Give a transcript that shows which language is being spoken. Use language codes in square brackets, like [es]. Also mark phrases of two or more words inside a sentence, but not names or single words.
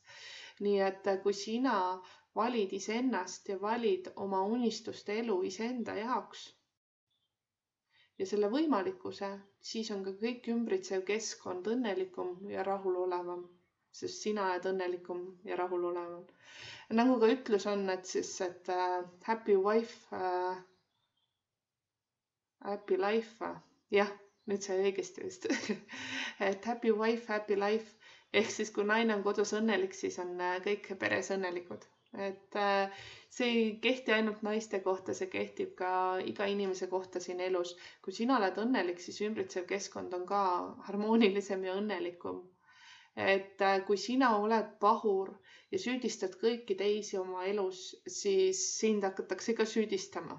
[et] Nii et kui sina valid iseennast ja valid oma unistuste elu iseenda jaoks ja selle võimalikkuse, siis on ka kõik ümbritsev keskkond õnnelikum ja rahulolevam, sest sina oled õnnelikum ja rahulolevam. Nagu ka ütlus on, et siis, et [en] happy wife, happy life. [et] Jah, nüüd sai õigesti vist. Et [en] happy wife, happy life. [et] Ehk siis, kui naine on kodus õnnelik, siis on kõik peres õnnelikud. Et see ei kehti ainult naiste kohta, see kehtib ka iga inimese kohta siin elus. Kui sina oled õnnelik, siis ümbritsev keskkond on ka harmoonilisem ja õnnelikum. Et kui sina oled pahur ja süüdistad kõiki teisi oma elus, siis sind hakatakse ka süüdistama.